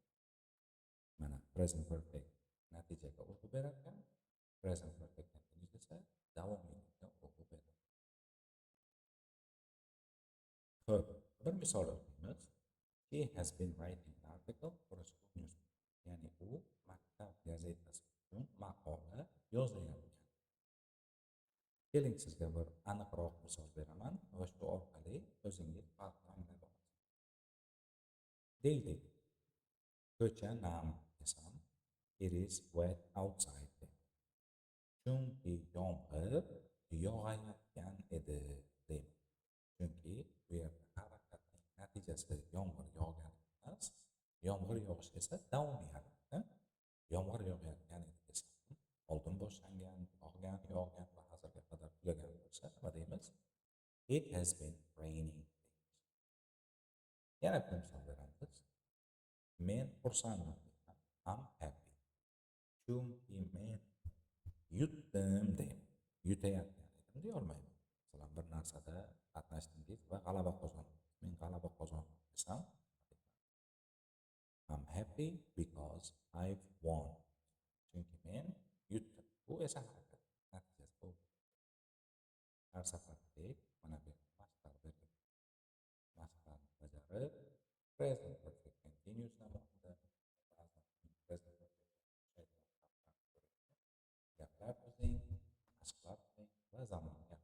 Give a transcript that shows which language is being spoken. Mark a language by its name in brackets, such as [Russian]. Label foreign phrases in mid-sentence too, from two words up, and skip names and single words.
[Uzbek] Mana [English] present perfect [Uzbek] natijaga urg'u berarkan, [English] present perfect continuous [Uzbek] esa davomiylikka urg'u beradi. Xo'p, bir misol o'qiymiz. [English] He has been writing an article for a school newspaper. [Uzbek] Ya'ni u maktab gazetasi uchun maqola yozayotgan. Keling, sizga bir aniqroq misol beraman va shu orqali o'zingiz farqni anglay olasiz. Deylik, ko'cha nam desam, [English] it is wet outside. [Uzbek] Chunki yomg'ir yog'ayotgan edi deyman. Chunki bu yerda harakatning natijasi yomg'ir yog'gan emas, yomg'ir yog'ish esa davomiy harakat. Yomg'ir yog'ayotgan edi desam, oldin boshlangan, yog'gan va hozirga qadar tugagan bo'lsa, nima deymiz? [English] It has been raining. [Uzbek] Yana bir misol beramiz. Men xursandman. [English] I'm happy. [Uzbek] Chunki men yutdim deyman. Yutayotgan edim deya olmayman. Masalan, bir narsada qatnashdingiz va g'alaba qozondingiz. Men g'alaba qozondim desam, [English] I'm happy because I've won. [Uzbek] Chunki men yutdim. Bu esa harakat natijasi bo'ldi. Har safardek mana bu mashqlar berilgan. Mashqlarni bajarib, [English] present perfect continuous [Uzbek] zamonida ba'zan [English] present perfect [Uzbek] gaplar tuzing, mashqlar qiling va zamonni